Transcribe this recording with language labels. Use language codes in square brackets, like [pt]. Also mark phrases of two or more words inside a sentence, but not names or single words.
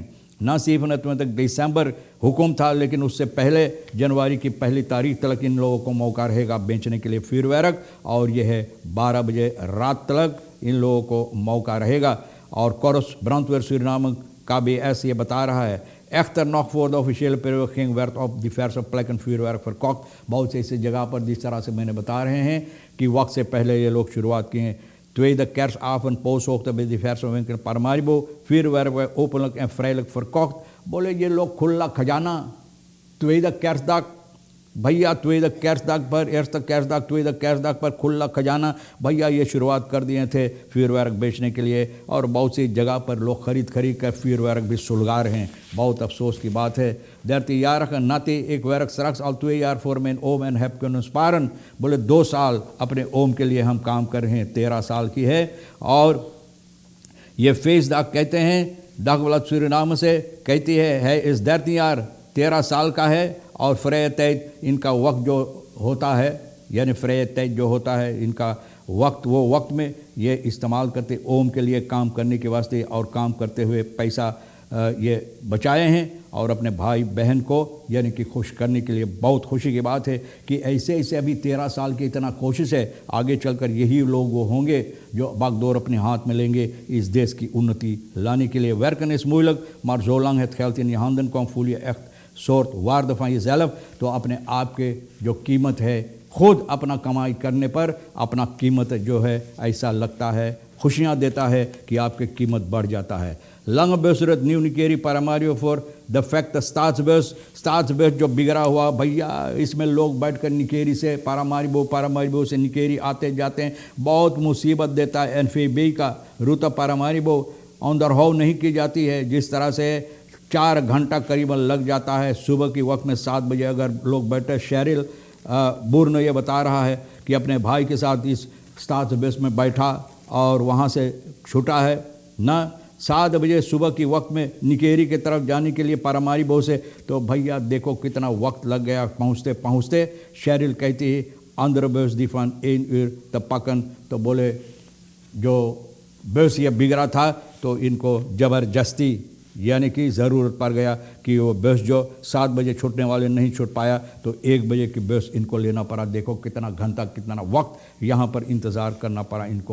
[hns] ना सिर्फ न तक दिसंबर हुक्म था, लेकिन उससे पहले जनवरी की पहली तारीख तक इन लोगों को मौका रहेगा बेचने के लिए फिर वर्क, और यह है 12 बजे रात तक इन लोगों को मौका रहेगा। और कोरस ब्रांडवेयर सूरीनाम का भी ऐसे ये बता रहा है, [nl] echter nog voor de officiële periode ging werd op diverse plekken vuurwerk verkocht। [hns] बहुत से ऐसी जगह पर जिस तरह से मैंने बता रहे हैं कि वक्त से पहले ये लोग शुरुआत किए हैं। [nl] Tweede kerstavond pooshoogte bij diverse winkelen Paramaribo vuurwerk werd openlijk en vrijelijk verkocht। [hns] बोले ये लोग खुला खजाना [nl] tweede kerstdag [hns] भैया, [nl] tweede kerstdag [hns] पर [nl] eerste kerstdag tweede kerstdag [hns] पर खुला खजाना भैया ये शुरुआत कर दिए थे vuurwerk बेचने के लिए। और बहुत सी जगह पर लोग खरीद कर vuurwerk भी सुलगा रहे हैं। बहुत अफसोस की बात है। [nl] 13-jarige Nati, ik werk straks al 2 jaar voor mijn oom en heb kunnen sparen। [hns] बोले 2 साल अपने ओम के लिए हम काम कर रहे हैं, 13 साल की है। और ये feestdag कहते हैं, Dagblad Suriname से कहती है इस 13 jaar 13 साल का है। और [nl] vrije tijd [hns] इनका वक्त जो होता है, यानी [nl] vrije tijd [hns] जो होता है इनका वक्त, वो वक्त में ये इस्तेमाल करते ओम के लिए काम करने के वास्ते, और काम करते हुए पैसा ये बचाए हैं और अपने भाई बहन को यानी कि खुश करने के लिए। बहुत खुशी की बात है कि ऐसे ऐसे अभी 13 साल की इतना कोशिश है, आगे चलकर यही लोग वो होंगे जो बागडोर अपने हाथ में लेंगे इस देश की उन्नति लाने के लिए। [nl] Werken is moeilijk, maar zolang het geld in je handen komt voel je echt soort waarde van jezelf। [hns] तो अपने आप के जो कीमत है, खुद अपना कमाई करने पर अपना कीमत जो है ऐसा लगता है, खुशियाँ देता है कि आपकी कीमत बढ़ जाता है। [nl] Lange busrit Nieuw Nikeri Paramaribo voor de facte staatsbus [hns] जो बिगड़ा हुआ भैया, इसमें लोग बैठकर निकेरी से पारामारिबो से निकेरी आते जाते हैं। बहुत मुसीबत देता है NFB का रूटा पारामारिबो अंदरहाव नहीं की जाती है। जिस तरह से 4 घंटा करीबन लग जाता है सुबह के वक्त में 7 बजे अगर लोग बैठे। शेरिल बुर्न ये बता रहा है कि अपने भाई के साथ इस स्टार्स में बैठा और वहाँ से छूटा है ना 7 बजे सुबह की वक्त में निकेरी की तरफ जाने के लिए पारामारिबो से। तो भैया देखो कितना वक्त लग गया पहुँचते पहुँचते। शेरिल कहती है अंदर बस दी [nl] van 1 uur te pakken। [hns] तो बोले जो बस ये बिगड़ा था तो इनको ज़बरदस्ती यानी कि ज़रूरत पड़ गया कि वो बस जो 7 बजे छूटने वाले नहीं छूट पाया, तो 1 बजे की बस इनको लेना पड़ा। देखो कितना घंटा कितना वक्त यहाँ पर इंतज़ार करना पड़ा इनको।